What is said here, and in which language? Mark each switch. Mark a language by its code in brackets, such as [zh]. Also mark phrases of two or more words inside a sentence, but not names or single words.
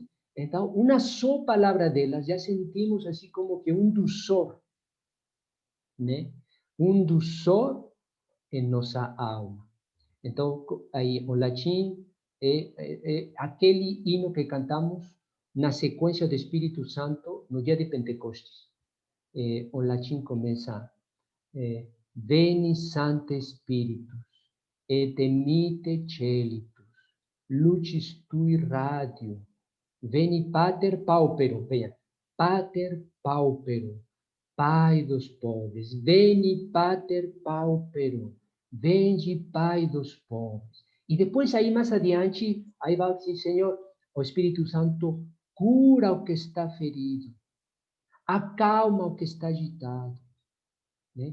[pt] Então, uma só palavra delas, já sentimos assim como que um dulçor, né? Um dulçor em nossa alma. Então, aí, o latim é aquele hino que cantamos na sequência do Espírito Santo no dia de Pentecostes. O latim começa, [la] Veni Sancte Spiritus, et emite celitus, lucis tui radio, veni Pater Pauperum, venha, Pater Pauperum, [pt] Pai dos pobres, [la] veni Pater Pauperum, [pt] vende Pai dos pobres. E depois aí mais adiante, aí vai dizer, Senhor, o Espírito Santo cura o que está ferido, acalma o que está agitado, né?